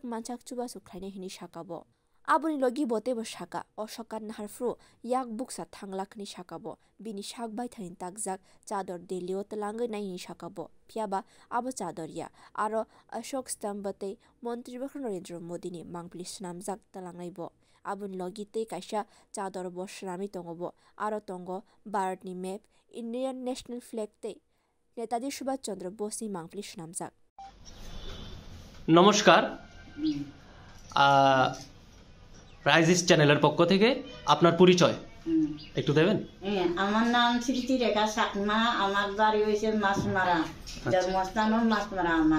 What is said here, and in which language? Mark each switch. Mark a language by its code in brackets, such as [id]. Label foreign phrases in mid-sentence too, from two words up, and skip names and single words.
[trp] manchak chubasu khlainai hini sakabo aboni logi botebo saka o shokat naharfru yak buksa thanglakni sakabo bini sak bai thain takjak chador delio talangai nai sakabo phiaba abo chadorya aro Ashok Stambate Montri Narendra Modi ni mangpli snamjak talangnaibo aboni logi tei kaisa chador bo srami tongobo aro tongo Bharat ni map Indian National Flag tei Netaji Subhash Chandra Bose ni mangpli snamjak [bn] নমস্কার রাইজিস চ্যানেলের পক্ষ থেকে আপনার পরিচয় একটু দেবেন আমার নাম স্মৃতি রেখা চাকমা আমার বাড়ি হইছে মাছমারা জন্মস্থানও মাছমারা আমার